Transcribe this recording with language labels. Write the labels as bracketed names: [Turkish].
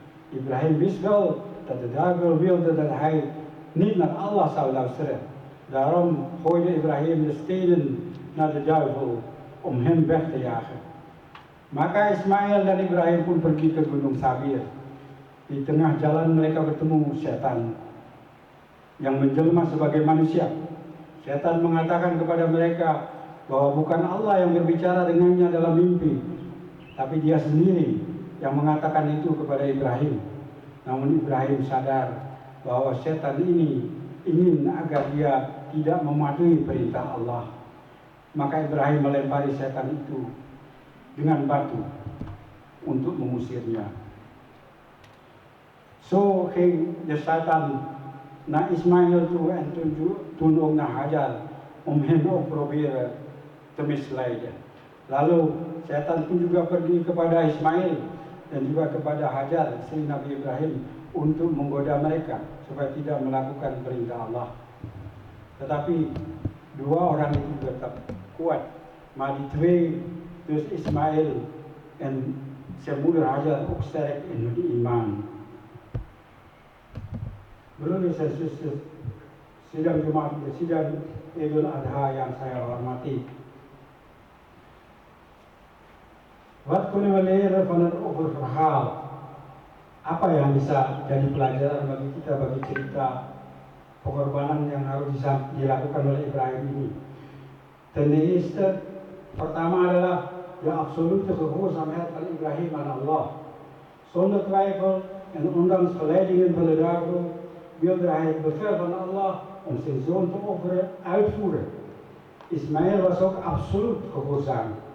[Dutch] Ibrahim wist wel dat de duivel wilde dat hij niet naar Allah zou luisteren. Daarom gooide Ibrahim de stenen naar de duivel om hem weg te jagen. [Indonesian] Maka Ismail dan Ibrahim pun pergi ke Gunung Sabir. Di tengah jalan mereka bertemu setan yang menjelma sebagai manusia. Setan mengatakan kepada mereka bahwa bukan Allah yang berbicara dengannya dalam mimpi, tapi dia sendiri yang mengatakan itu kepada Ibrahim. Namun Ibrahim sadar bahwa setan ini ingin agar dia tidak mematuhi perintah Allah. Maka Ibrahim melempari setan itu dengan batu untuk mengusirnya. [Dutch] Zo ging de Satan naar Ismail toe en toen ook naar Hajar om hem ook proberen te misleiden. [Indonesian] Lalu setan pun juga pergi kepada Ismail dan juga kepada Hajar, istri Nabi Ibrahim, untuk menggoda mereka supaya tidak melakukan perintah Allah. Tetapi dua orang itu tetap kuat. [Dutch] Maar die twee, dus Ismail en zijn moeder Hajar, ook sterk in hun iman. Broeders en zusters, [Indonesian] sidang Jumat, sidang Idul Adha yang saya hormati. [Dutch] Wat kunnen we leren van het oververhaal? [Indonesian] Apa yang bisa jadi pelajaran bagi kita, bagi cerita pengorbanan yang harus dilakukan oleh Ibrahim ini? [Dutch] Ten eerste, [Indonesian] pertama adalah [Dutch] de absolute gehoorzaamheid van Ibrahim aan Allah. Zonder twijfel en ondanks verleidingen van de duivel wilde hij het bevel van Allah om zijn zoon te offeren uitvoeren. Ismail was ook absoluut gehoorzaam.